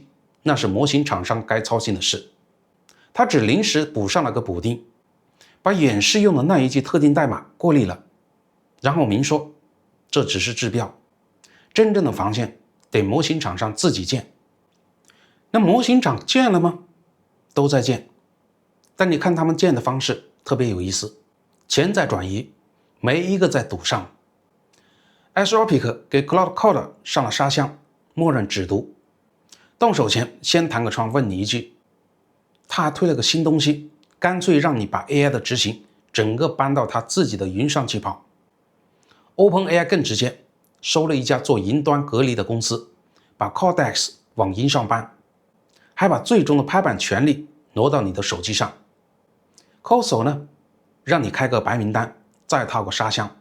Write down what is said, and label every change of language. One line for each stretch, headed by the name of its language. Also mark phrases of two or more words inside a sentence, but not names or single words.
Chinese: 那是模型廠商該操心的事。他只臨時補上了個補丁，把演示用的那一句特定代碼過濾了，然後明說這只是治標，真正的防線得模型廠商自己建。那模型廠建了嗎？都在建，但你看他们建的方式特別有意思，錢在轉移，沒一個在賭上。Anthropic 給 Claude Code 上了沙箱，默認只讀。動手前先彈個窗問你一句，他還推了個新東西，乾脆讓你把 AI 的執行整個搬到他自己的雲上去跑。OpenAI 更直接，收了一家做雲端隔離的公司，把 Codex 往雲上搬，還把最終的拍板權力挪到你的手機上。Coso 呢，讓你開個白名單，再套個沙箱。